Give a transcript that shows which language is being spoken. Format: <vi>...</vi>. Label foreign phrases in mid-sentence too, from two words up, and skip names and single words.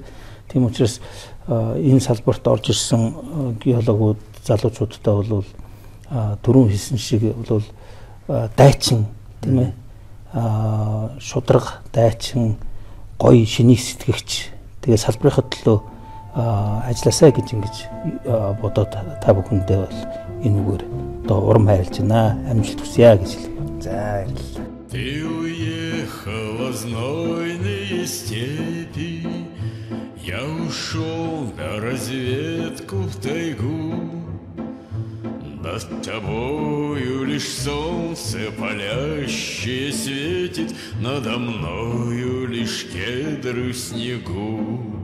<mn>Тийм учраас энэ салбарт орж ирсэн геологууд залуучуудтай бол түрүүн хэлсэн шиг бол дайчин тийм ээ шудраг дайчин гоё шинийг сэтгэгч тэгээ салбарынхаа төлөө ажилласаа гэж ингэж бодоод та бүхэндээ бол энэ үгээр одоо урам хайрлж байна. Амжилт хүсье гэж хэлье. За баярлалаа.</mn> <ru>Ты уехала в знойные степи, я ушел на разведку в тайгу. Над тобою лишь солнце палящее светит, надо мною лишь кедры в снегу.</ru>